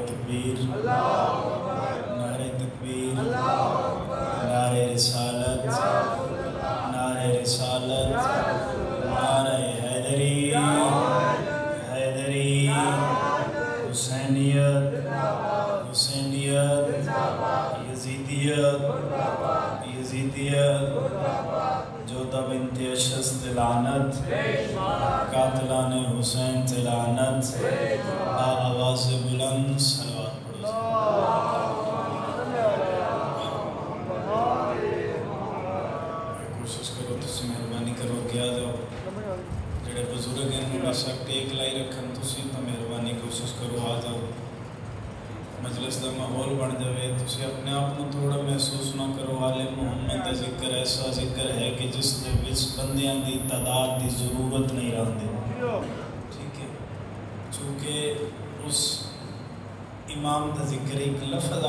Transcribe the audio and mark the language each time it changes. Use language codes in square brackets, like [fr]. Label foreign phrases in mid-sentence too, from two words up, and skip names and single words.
[ur] تکبیر، نعرہ تکبیر، نعرہ رسالت، نعرہ رسالت، نعرہ حیدری، حیدری، حسینیت، حسینیت، یزیدیت، یزیدیت، جودہ بنت اشرس لعنت، قاتلان حسین لعنت، آواز بلند صلوات پڑھو۔ [pa] کوشش کرو تسی مہربانی کرو کیا جاؤ جڑے بزرگ ہیں بے شک ٹیک لائی رکھن تسی تو مہربانی کوشش کرو آ جاؤ مجلس دا ماحول بن جاوے تسی اپنے آپ کو تھوڑا محسوس نہ کرو آل محمد دا ذکر ایسا ذکر ہے کہ جس نے وچ بندیاں دی تعداد دی ضرورت نہیں رہندے ٹھیک ہے چونکہ اس امام دا ذکر ایک لفظ